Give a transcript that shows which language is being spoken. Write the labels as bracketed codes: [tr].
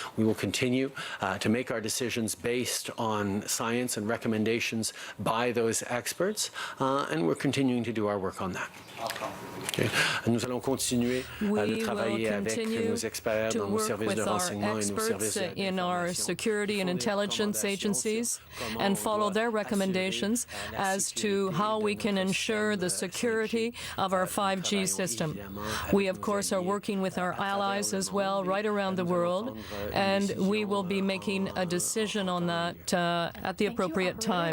[en] We will continue to make our decisions based on science and recommendations by those experts, and we're continuing to do our work on that. Okay. [fr] Nous allons continuer de travailler avec nos experts dans nos services de renseignement et nos services [en] in our security and intelligence agencies and follow their recommendations as to how we can ensure the security of our 5G system. We, of course, are working with our allies as well right around the world, and we will be making a decision on that at the appropriate time.